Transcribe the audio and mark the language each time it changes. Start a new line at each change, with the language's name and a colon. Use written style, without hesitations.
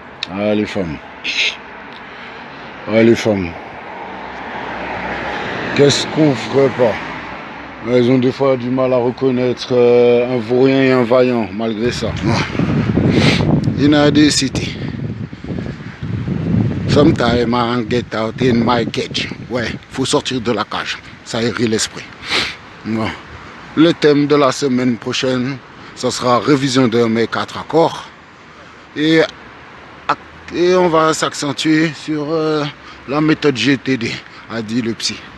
French: Ah les femmes. Ah les femmes. Qu'est-ce qu'on ferait pas? Elles ont des fois du mal à reconnaître un vaurien et un vaillant, malgré ça.
English: In the city. Sometimes I get out in my cage.
French: Ouais, faut sortir de la cage. Ça aérit l'esprit. Bon. Le thème de la semaine prochaine, ça sera révision de mes 4 accords. Et on va s'accentuer sur la méthode GTD, a dit le psy.